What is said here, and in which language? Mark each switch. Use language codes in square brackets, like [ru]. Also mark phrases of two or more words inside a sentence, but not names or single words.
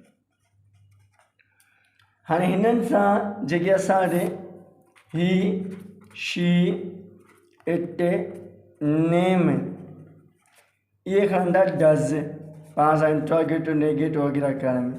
[sd] हाणे हिननि सां जेके असां वटि ही, [en] she, it, name [sd] इहे खणंदा डज़ पाण सां [en] interrogative negative [sd] वग़ैरह करण में।